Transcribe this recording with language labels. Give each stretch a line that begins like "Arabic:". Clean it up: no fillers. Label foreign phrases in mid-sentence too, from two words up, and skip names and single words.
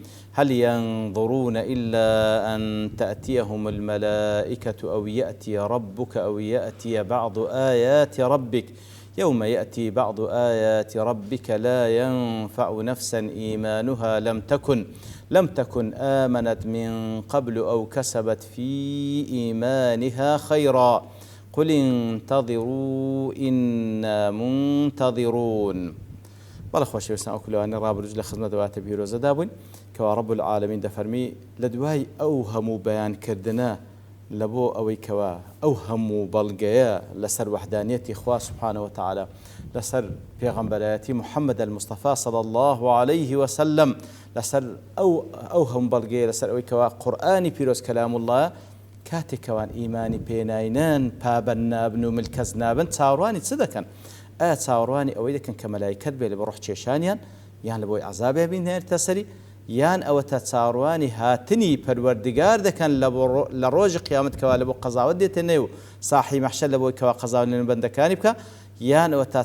Arabic: هل ينظرون إلا أن تأتيهم الملائكة أو يأتي ربك أو يأتي بعض آيات ربك يوم يأتي بعض آيات ربك لا ينفع نفسا إيمانها لم تكن آمنت من قبل أو كسبت في إيمانها خيرا قل انتظروا إنا منتظرون.
Central Kurdish: بەڵێ خۆشەویستان ئەو کولەوانی ڕابردوو لە خزمەت دواتە پیرۆزەدا بووین کەوا
Arabic: ڕەب العالەمین
Central Kurdish: دەفەرمی لە دوای ئەو هەموو بەیانکردنە لە بۆ ئەوەی کەوا ئەو هەموو بەڵگەیە لەسەر وەحدانیەتی خوا
Arabic: سبحانه وتعالى
Central Kurdish: لەسەر پێغەمبەرایەتی محەممەد
Arabic: المصطفى صلى الله عليه وسلم
Central Kurdish: لەسەر ئەو هەموو بەڵگەیە لەسەر ئەوەی کەوا قورئانی پیرۆز
Arabic: کەلام الله
Central Kurdish: کاتێکەوان ئیمانی پێناینان پابەن نابن و ملکەز نابن چاوەڕوانی چ دەکەن؟ ئایا چاوەڕوانی ئەوەی دەکەن کە مەلایکەت بێ لە بە ڕوح کێشانیان یان لە بۆی عەزابێ بینێنێتە سەری یان ئەوەتە چاوەڕوانی هاتنی پەروەردگار دەکەن لە ڕۆژی قیامەت کەوا لە بۆ قەزاوت دێتە نێو ساحی مەحشەر لە بۆی کەوا قەزاوت لە بەندەکانی بکە یان ئەوەتە